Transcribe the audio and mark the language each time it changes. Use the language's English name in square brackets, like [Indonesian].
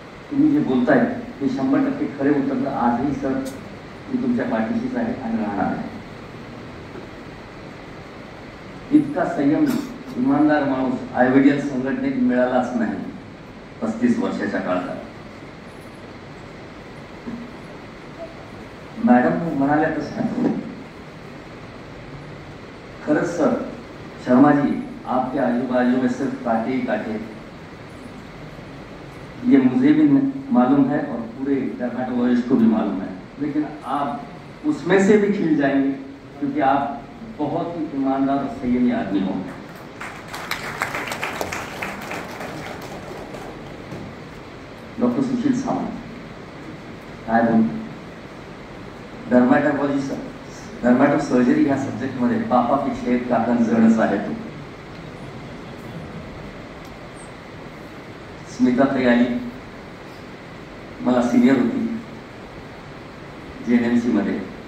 [Marathi] तुम्ही जे बोलताय ते 100% खरे उतरलं. आजही सर मी तुमच्या पाठीशीच आहे आणि राहणार आहे. इतका संयम इमानदार माणूस IIDL संघटनेत मिळालाच नाही 35 वर्षाच्या काळात. मॅडम म्हणाल्या तसं खरंच सर, [Hindi] शर्मा जी आपके आजू बाजू में सिर्फ कांटे ही कांटे, ये मुझे भी मालूम है और पूरे डर्मेटोलॉजिस्ट को भी मालूम है, लेकिन आप उसमें से भी खिल जाएंगे क्योंकि आप बहुत ही ईमानदार और संयमी आदमी हो. [Marathi] डॉक्टर सुशील सावंत काय बोलतो? डर्मॅटो सर्जरी ह्या सब्जेक्टमध्ये बापापेक्षा एक काकण जडच आहे. तो स्मिता ताई आली, मला सिनियर होती JNMC मध्ये.